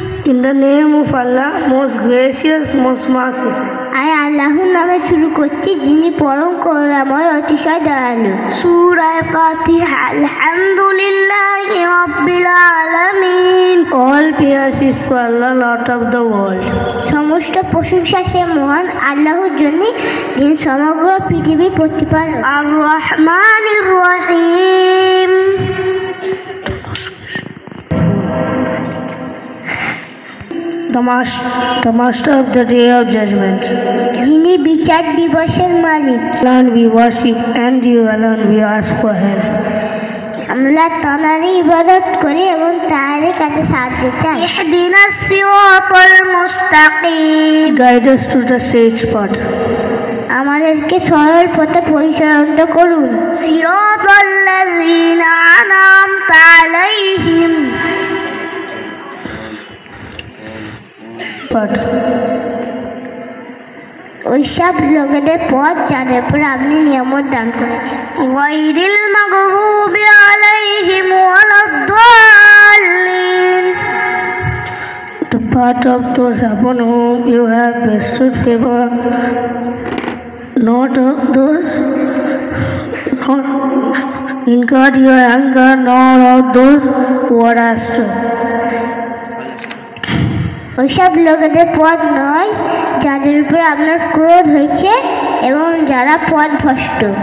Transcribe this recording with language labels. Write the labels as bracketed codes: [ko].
[en] In the name of Allah, most gracious, most merciful. [bn] আমি আল্লাহর নামে শুরু করছি, যিনি পরম করুণাময়, অতিশয় দয়ালু। [ar] সূরা ফাতিহা। আলহামদুলিল্লাহি রাব্বিল আলামিন। [en] All praise is for Allah, Lord of the world. [bn] সমস্ত প্রশংসা সে মহান আল্লাহর জন্য, যিনি সমগ্র পৃথিবী প্রতিপালক। [ar] আর রহমানির রহিম। [en] The master of the day of judgment. [bn] যিনি বিচার দিবসের মালিক। [en] Alone we worship and you alone we ask for help. [bn] আমরা তাঁরই ইবাদত করি এবং তাঁরই কাছে সাহায্য চাই। [ar] ইহদিনাস সিরাতাল মুস্তাকিম। [en] Guide us to the straight path. [bn] আমাদেরকে সরল পথে পরিচালিত করুন। [ar] সিরাতাল্লাযীনা আন'আমতা আলাইহিম। [bn] ওইসব লোকেদের পথ যাদের উপর আপনি নিয়ামত দান করেছেন। [ar] গায়রিল মাগদুবি আলাইহিম ওয়ালাদ-দাল্লিন। الضالين. [en] The part of those upon whom you have bestowed favor, not of those not incurred your anger, nor of those who are astray. [bn] ওইসব লোকেদের পথ নয় যাদের উপর আপনার ক্রোধ হয়েছে এবং যারা পথভ্রষ্ট।